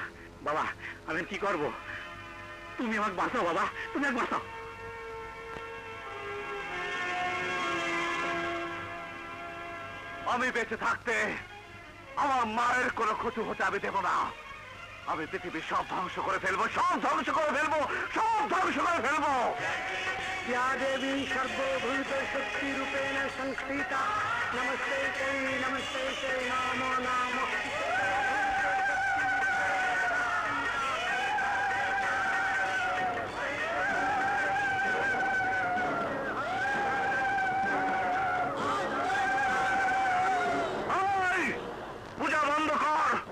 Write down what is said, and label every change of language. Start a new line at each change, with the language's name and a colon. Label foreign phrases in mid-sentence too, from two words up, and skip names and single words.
Bangla: বাবা, আমি কি করব? তুমি আমাকে বাঁচাও বাবা, তুমি আমাকে বাঁচাও। আমি বেঁচে থাকতে আমার মায়ের কোনো ক্ষতি হতে আমি দেব না। আমি পৃথিবীর সব ধ্বংস করে ফেলবো, সব ধ্বংস করে ফেলবো, সব ধ্বংস করে ফেলবো।
Sanskrit: या देवी सर्वभूत शक्ति रूपेण संस्थिता नमस्ते नमो नमो।
Bangla: পূজা বন্ধ কর।